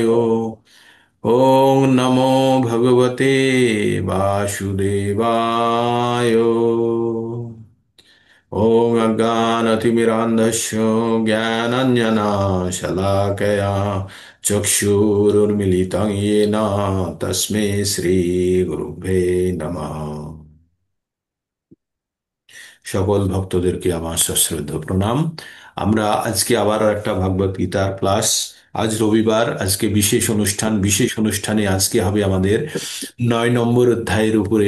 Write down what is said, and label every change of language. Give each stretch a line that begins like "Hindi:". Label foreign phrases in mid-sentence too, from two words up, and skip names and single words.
Sanskrit: ओम नमो भगवते वासुदेवाय। ओम अज्ञानतिमिरान्धस्य ज्ञानाञ्जनशलाकया चक्षुरुन्मिलितं येन तस्मै শ্রীগুরুভ্যে নমঃ।
Bangla: সকল ভক্তদেরকে আমার সশ্রদ্ধ প্রণাম। আমরা আজকে আবার একটা ভাগবত গীতার ক্লাস। আজ রবিবার, আজকে বিশেষ অনুষ্ঠানে আজকে হবে আমাদের 9 নম্বর অধ্যায়ের উপরে।